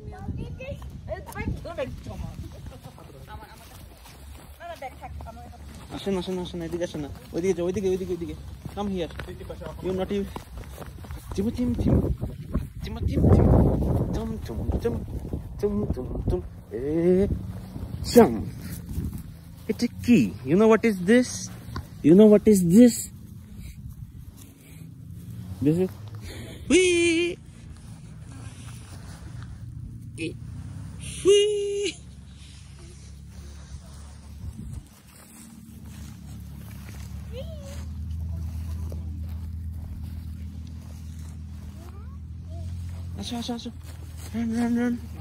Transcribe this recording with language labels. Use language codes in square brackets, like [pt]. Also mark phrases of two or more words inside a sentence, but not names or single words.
[bn] আসেন আসেন আসেন, এদিকে আসেন না, ওইদিকে যাও, ওইদিকে ওইদিকে ওইদিকে। [en] come here, you not you. চিম চিম চিম চিম চিম চিম চুম চুম চুম চুম চুম চুম এ চুম। [bn] এটা কি? [en] You know what is this? You know what is this? This is wee. Wee. [bn] আসো আসো আসো, [en] run run run.